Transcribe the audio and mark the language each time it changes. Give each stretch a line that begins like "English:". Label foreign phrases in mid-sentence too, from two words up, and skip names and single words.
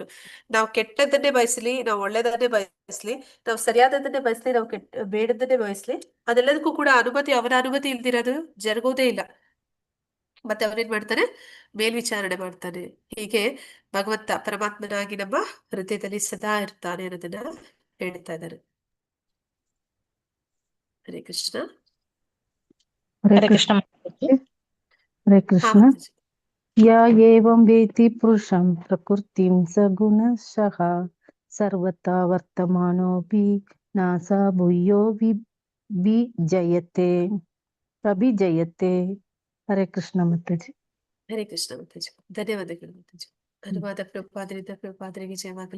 Kannada: ನಾವು ಕೆಟ್ಟದ್ದನ್ನೇ ಬಯಸ್ಲಿ, ನಾವು ಒಳ್ಳೆದನ್ನೇ ಬಯಸ್ಲಿ, ನಾವು ಸರಿಯಾದದನ್ನೇ ಬಯಸ್ಲಿ, ನಾವು ಬೇಡದನ್ನೇ ಬಯಸ್ಲಿ, ಅದೆಲ್ಲದಕ್ಕೂ ಕೂಡ ಅವನ ಅನುಮತಿ ಇಲ್ದಿರೋದು ಜರುಗೋದೇ ಇಲ್ಲ. ಮತ್ತೆ ಅವನೇನ್ ಮಾಡ್ತಾನೆ? ಮೇಲ್ವಿಚಾರಣೆ ಮಾಡ್ತಾನೆ. ಹೀಗೆ ಭಗವಂತ ಪರಮಾತ್ಮನಾಗಿ ನಮ್ಮ ಹೃದಯದಲ್ಲಿ ಸದಾ ಇರ್ತಾನೆ ಅನ್ನೋದನ್ನ ಹೇಳ್ತಾ ಇದ್ದಾರೆ. ಹರೇ ಕೃಷ್ಣ. ಹರೇ ಕೃಷ್ಣ. ಹರೇ ಕೃಷ್ಣ. ಮಾತಾಜಿ.
Sanskrit: ಯಾ ಏವಂ ವೇತಿ ಪುರುಷಂ ಪ್ರಕೃತಿಂ ಸಗುಣಶಃ ಸರ್ವತಾ ವರ್ತಮಾನೋಪಿ ನಾಸಾ ಭೂಯೋ ವಿಜಯತೆ ಅಭಿಜಯತೆ.
Kannada: ಹರೇ ಕೃಷ್ಣ ಮಾತಾಜಿ. ಹರೇ ಕೃಷ್ಣ ಮಾತಾಜಿ. ಧನ್ಯವಾದಗಳು ಮಾತಾಜಿ. ಅನುವಾದ ಪ್ರಭುಪಾದರಿಗೆ ಜಯವಾಗಲಿ.